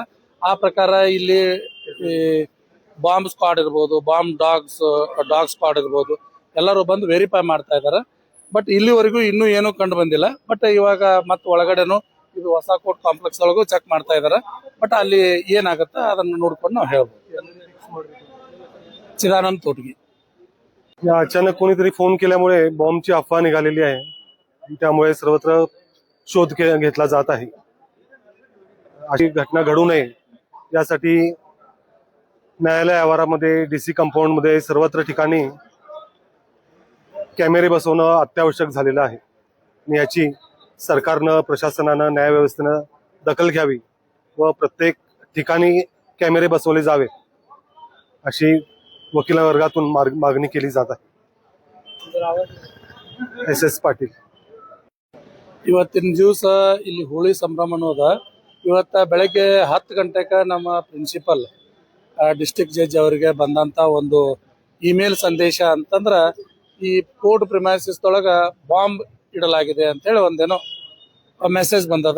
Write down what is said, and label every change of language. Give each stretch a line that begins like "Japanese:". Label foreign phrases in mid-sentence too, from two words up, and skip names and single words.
Kannada: ಆ ಪ್ರಕಾರ ಇಲ್ಲಿ
English: bomb squad
Kannada: ಇರ್ಬೋದು,
English: dog squad
Kannada: ಇರ್ಬೋದು, ಎಲ್ಲರೂ ಬಂದು ವೆರಿಫೈ ಮಾಡ್ತಾ ಇದ್ದಾರೆ. ಬಟ್ ಇಲ್ಲಿವರೆಗೂ ಇನ್ನೂ ಏನೂ ಕಂಡು ಬಂದಿಲ್ಲ. ಬಟ್ ಇವಾಗ ಮತ್ತೆ ಒಳಗಡೆನು ಇದು ಹೊಸ
English: court complex
Kannada: ಒಳಗೂ ಚೆಕ್ ಮಾಡ್ತಾ ಇದ್ದಾರೆ. ಬಟ್ ಅಲ್ಲಿ ಏನಾಗುತ್ತೆ ಅದನ್ನು ನೋಡ್ಕೊಂಡು ನಾವು ಹೇಳ್ಬೋದು. चिदानंद तोटगी.
Marathi: या अचानक कोणीतरी फोन केल्यामुळे बॉम्बची अफवा निघालेली आहे. त्यामुळे सर्वत्र शोध घेतला जात आहे. अशी घटना घडू नये यासाठी न्यायालय आवारामध्ये
English: DC compound
Marathi: मध्ये सर्वत्र ठिकाणी कॅमेरे बसवणं अत्यावश्यक झालेलं आहे. याची सरकारनं, प्रशासनानं, न्यायव्यवस्थेनं दखल घ्यावी व प्रत्येक ठिकाणी कॅमेरे बसवले जावे अशी वकील वर्गातून मागणी केली जात आहे. SS पाटील.
Kannada: ಇವತ್ತಿನ ದಿವಸ ಇಲ್ಲಿ ಹೋಳಿ ಸಂಭ್ರಮ ಅನ್ನೋದ. ಇವತ್ತ ಬೆಳಗ್ಗೆ 10 ಗಂಟೆಗೆ ನಮ್ಮ
English: principal district judge
Kannada: ಅವರಿಗೆ ಬಂದಂತ ಒಂದು ಇಮೇಲ್ ಸಂದೇಶ ಅಂತಂದ್ರ ಈ
English: court premises
Kannada: ಒಳಗ ಬಾಂಬ್ ಇಡಲಾಗಿದೆ ಅಂತ ಹೇಳಿ ಒಂದೇನೋ ಮೆಸೇಜ್ ಬಂದದ.